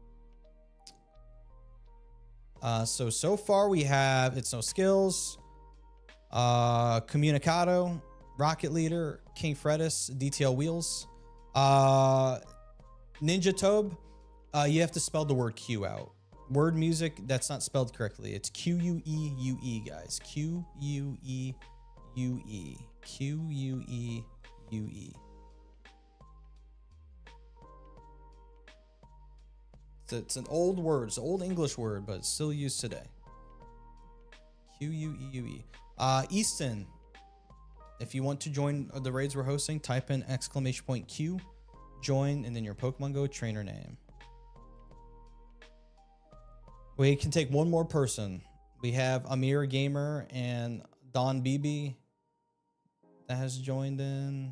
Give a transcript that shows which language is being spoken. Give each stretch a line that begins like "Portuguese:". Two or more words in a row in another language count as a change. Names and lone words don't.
English: So far we have It's No Skills, Communicado, Rocket Leader, King Fredis, DTL Wheels, Ninja Tobe. You have to spell the word Q out. Word music, that's not spelled correctly. It's Q-U-E-U-E, guys. Q-U-E-U-E. Q-U-E-U-E. It's an old word. It's an old English word, but it's still used today. Q-U-E-U-E. Easton, if you want to join the raids we're hosting, type in !Q, join, and then your Pokemon Go trainer name. We can take one more person. We have Amir Gamer and Don BB that has joined in.